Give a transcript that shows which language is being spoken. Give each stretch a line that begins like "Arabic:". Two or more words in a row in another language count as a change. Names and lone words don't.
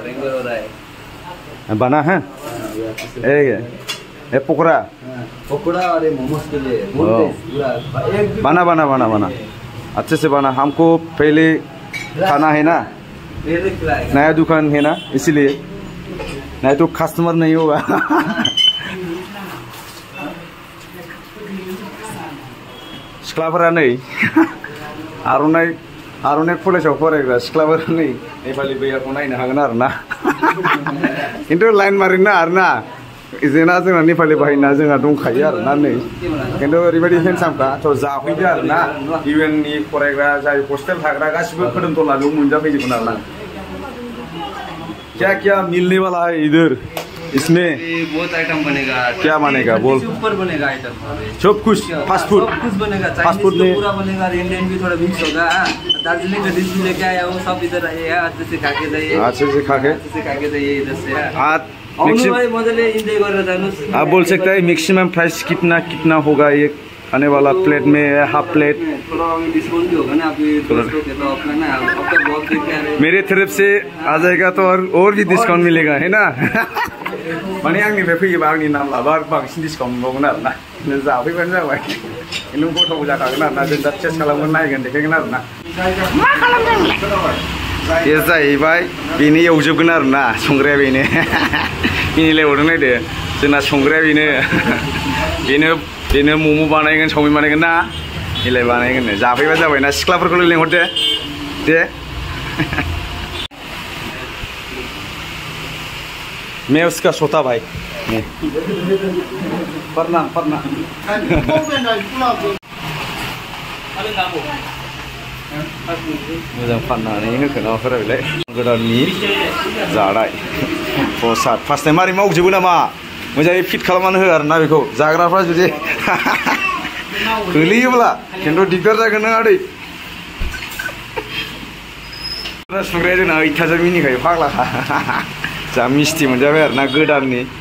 Hindi: बना है पकोड़ा और मोमोज के लिए बना बना बना बना अच्छे से बना हमको पहले खाना है ना नया दुकान है ना इसीलिए नहीं तो कस्टमर नहीं होगा
Bodo: सिख्लाफोरा नै आर'नाइ कलेजाव फरायग्रा सिख्लाफोरा नै नेपालि भैयाखौ नायनो हागोन आरोना खिन्थु लाइन मारिना आरोना जोंना नेपालि बाहायना जोंहा दंखायो आरोना नै खिन्थु ओरैबायदि हेन्डसामखा थ' जाफैदो आरोना इउएननि फरायग्रा जाय हस्टेल थाग्रा गासिबो खोदोमथला बेयाव मोनजाफैजोबगोन आरोना
Hindi: क्या मिलने वाला है इधर इसमें बहुत आइटम बनेगा क्या बनेगा बोल ऊपर बनेगा आइटम सब कुछ
English: fast food
Hindi: बनेगा
English: fast food
Hindi: में पूरा बनेगा इंडियन भी थोड़ा मिक्स होगा। दार्जिलिंग का डिश भी लेके आया हूँ, सब इधर आइए अच्छे से खा के जाइए अच्छे से खा के जाइए इधर से आप बोल सकते हैं
English: maximum price
Hindi: कितना होगा ये खाने वाला प्लेट में
English: half plate
Hindi: थोड़ा डिस्काउंट भी होगा ना अभी तो अपना ना आपका बहुत मेरे तरफ से आ जाएगा तो और भी डिस्काउंट मिलेगा है ना
Bodo: माने आंनिफ्राय फैयोबा आंनि नाम लाबा बांसिन डिस्काउंट मोनबावगोन आरोना जाफैबानो जाबाय नों गथ'बो जाखागोन आरोना जों दा टेस्ट खालामगोन नायगोन देखायगोन आरोना मा खालामदों बे जाहैबाय बेनो एवजोबगोन आरोना संग्राया बेनो मिनिलायबावदों नायदो जोंना संग्राया बेनो मम' बानायगोन चावमिन बानायगोन ना इलाय बानायगोन जाफैबा जाबाय ना सिख्लाफोरखौ लिंहरदो दे
Hindi: मैं उसका सोता भाई प्रणाम
Bodo: मोजां फाननानै होखोना माफोरालाय गोदाननि जानाय प्रसाद
English: first time
Bodo: मारै मावजोबो नामा मोजाङै फिट खालामनानै हो आरोना बेखौ जाग्राफ्रा जुदि गोलैयोब्ला खिन्थु दिगदार जागोन नों आदै संग्राया जोंना 8000 मिनिखायो फाग्लाखा जा मिस्टि मोनजाबाय आरोना गोदाननि